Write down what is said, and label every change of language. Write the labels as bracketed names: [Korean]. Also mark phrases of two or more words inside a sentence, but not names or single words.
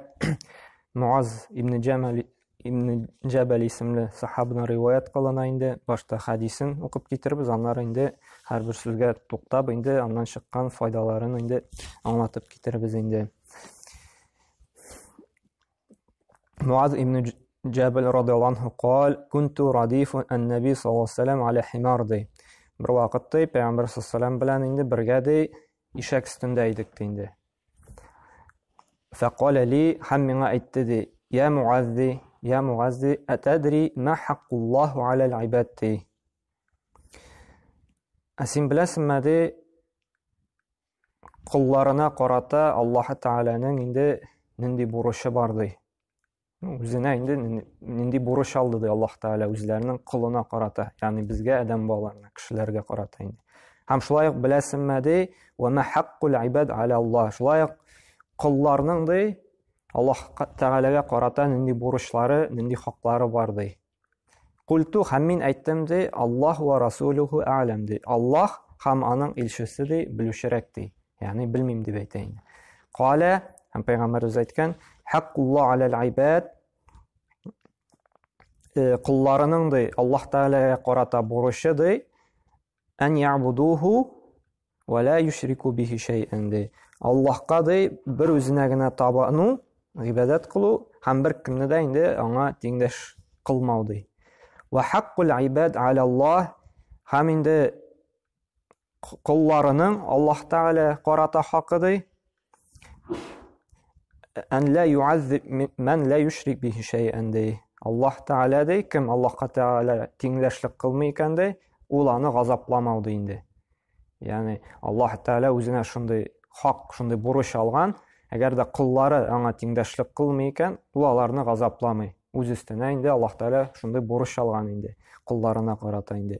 [Tatar] Муаз ибн Джабал исемле сахабаны риваят кылына. Инде башта хадисен укып китербез, аннары инде һәрбер сүзгә туктап, инде аннан чыккан файдаларын инде аңлатып китербез. [Arabic] Инде Муаз ибн Джабал رضي الله عنه قال كنت رديف النبي صلى الله عليه وسلم على حمار ди. [Tatar] Бер вакытта Пәйгамбер [Arabic] صلى الله عليه وسلم [Tatar] белән инде бергә ди ишәк өстендә идек инде. [Arabic] فقال لي [Tatar] һәм миңа әйтте ди: [Arabic] يا معاذ أتدري ما حق الله على العباد؟ [Tatar] Син беләсеңме ди, кулларына карата Аллаһ Тәгаләнең инде нинди бурычы бар ди. Үзенә инде нинди бурыч алды ди Аллаһ Тәгалә үзләренең кулына карата, ягъни безгә адәм балаларына, кешеләргә карата инде. Һәм шулай ук беләсеңме ди, [Arabic] وما حق العباد على الله. [Tatar] Шулай ук кулларның ди Аллаһ Тәгаләгә карата нинди бурычлары, нинди хаклары бар ди. Культу һәм мин әйттем ди, [Arabic] الله ورسوله أعلم [Tatar] ди. Аллаһ һәм аның илчесе ди белүчерәк ди. Ягъни белмим дип әйтә инде. Кала һәм Пәйгамбер үзе әйткән, [Arabic] حق الله على العباد. [Tatar] Кулларының ди Аллаһ Тәгаләгә карата бурычы ди, [Arabic] أن يعبدوه ولا يشركوا به شيئا [Tatar] ди. Аллаһка ди бер үзенә генә табыну, гыйбадат кылу һәм бер кемне дә инде аңа тиңдәш кылмау ди. [Arabic] وحق العباد على الله, [Tatar] һәм инде кулларының Аллаһ Тәгалә карата хакы ди, [Arabic] أن لا يعذب من لا يشرك به شيئا ди. [Tatar] Аллаһ Тәгалә ди, кем Аллаһка Тәгалә тиңдәшлек кылмый икән ди, ул аны газапламау ди инде. Ягъни Аллаһ Тәгалә үзенә шундый хак, шундый бурыч алган, әгәр дә куллары аңа тиңдәшлек кылмый икән, ул аларны газапламый. Үз өстенә инде Аллаһ Тәгалә шундый бурыч алган инде, кулларына карата инде.